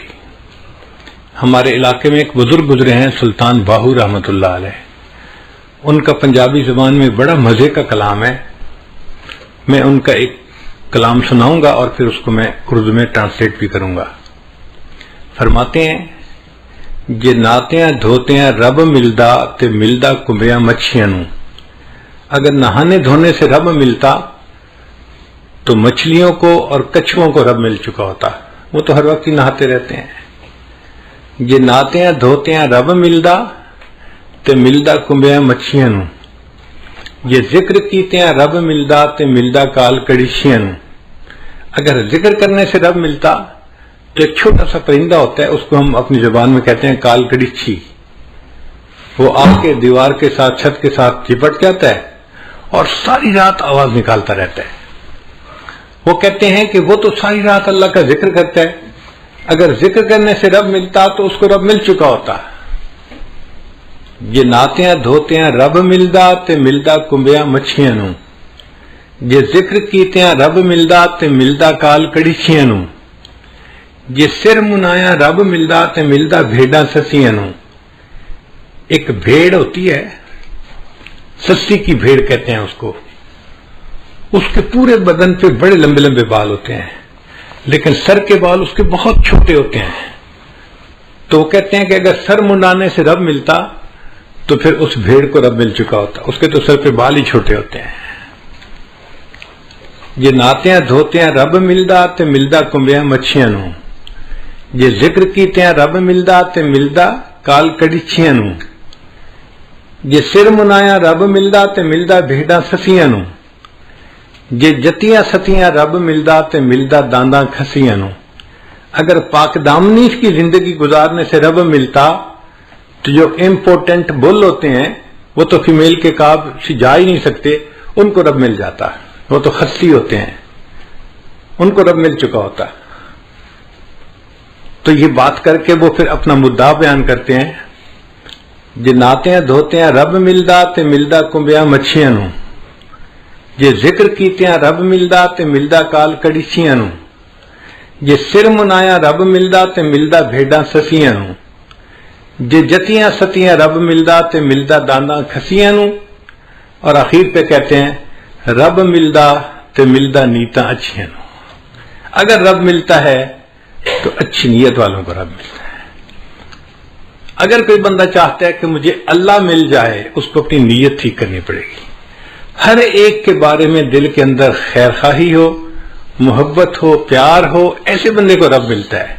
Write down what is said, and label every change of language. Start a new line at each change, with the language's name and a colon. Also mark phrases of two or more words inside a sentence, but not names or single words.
Urdu: ہمارے علاقے میں ایک بزرگ گزرے ہیں سلطان باہو
Arabic: رحمت اللہ علیہ.
Urdu: ان کا پنجابی زبان میں بڑا مزے کا کلام ہے. میں ان کا ایک کلام سناؤں گا اور پھر اس کو میں اردو میں ٹرانسلیٹ بھی کروں گا. فرماتے ہیں
Punjabi: جے ناتیاں دھوتیاں رب ملدا تے ملدا کمبیاں مچھیاں نوں،
Urdu: اگر نہانے دھونے سے رب ملتا تو مچھلیوں کو اور کچھووں کو رب مل چکا ہوتا، وہ تو ہر وقت ہی نہاتے رہتے ہیں۔
Punjabi: جے نہاتے ہیں دھوتے ہیں رب ملدا تے ملدا کنبیاں مچھیاں نو، یہ ذکر کیتے ہیں رب ملدا تے ملدا کال کڑیشیاں نو۔
Urdu: اگر ذکر کرنے سے رب ملتا تو ایک چھوٹا سا پرندہ ہوتا ہے، اس کو ہم اپنی زبان میں کہتے ہیں کال کڑیچھی، وہ آ کے دیوار کے ساتھ چھت کے ساتھ چپٹ جاتا ہے اور ساری رات آواز نکالتا رہتا ہے۔ وہ کہتے ہیں کہ وہ تو ساری رات اللہ کا ذکر کرتا ہے، اگر ذکر کرنے سے رب ملتا تو اس کو رب مل چکا ہوتا۔
Punjabi: یہ نہاتے ہیں دھوتے ہیں رب ملدا تے ملدا کنبیاں مچھیاں نو، یہ ذکر کیتے ہیں رب ملدا تے ملدا کال کڑیچیاں نو، یہ سر منایا رب ملدا تے ملدا بھیڑاں سسیاں نو۔
Urdu: ایک بھیڑ ہوتی ہے، سسی کی بھیڑ کہتے ہیں اس کو، اس کے پورے بدن پہ بڑے لمبے لمبے بال ہوتے ہیں لیکن سر کے بال اس کے بہت چھوٹے ہوتے ہیں، تو وہ کہتے ہیں کہ اگر سر منڈانے سے رب ملتا تو پھر اس بھیڑ کو رب مل چکا ہوتا، اس کے تو سر پہ بال ہی چھوٹے ہوتے ہیں۔
Punjabi: یہ نہاتے ہیں دھوتے ہیں رب ملدا تے ملدا کنبیاں مچھیاں نو، یہ ذکر کیتے ہیں رب ملدا تے ملدا کال کڑیچیاں نو، یہ سر منایا رب ملدا تے ملدا بھیڑاں سسیاں نو، یہ جتیاں ستیاں رب ملدا تے ملدا دانداں کھسیاں نو۔
Urdu: اگر پاک دامنی کی زندگی گزارنے سے رب ملتا تو جو امپورٹنٹ بل ہوتے ہیں وہ تو فیمیل کے کعب سے جا ہی نہیں سکتے، ان کو رب مل جاتا، وہ تو خصی ہوتے ہیں، ان کو رب مل چکا ہوتا۔ تو یہ بات کر کے وہ پھر اپنا مدعا بیان کرتے ہیں،
Punjabi: جے نہاتے ہیں دھوتے ہیں رب ملدا تے ملدا کنبیاں مچھیاں نو، یہ ذکر کیتے ہیں رب ملدا تے ملدا کال کڑیچیاں نو، یہ سر منایا رب ملدا تے ملدا بھیڑاں سسیاں نو، یہ جتیاں ستیاں رب ملدا تے ملدا دانداں کھسیاں نو،
Urdu: اور آخر پہ کہتے ہیں
Punjabi: رب ملدا تے ملدا نیتاں اچھیاں نو۔
Urdu: اگر رب ملتا ہے تو اچھی نیت والوں کو رب ملتا ہے۔ اگر کوئی بندہ چاہتا ہے کہ مجھے اللہ مل جائے، اس کو اپنی نیت ٹھیک کرنی پڑے گی، ہر ایک کے بارے میں دل کے اندر خیر خواہی ہو، محبت ہو، پیار ہو، ایسے بندے کو رب ملتا ہے۔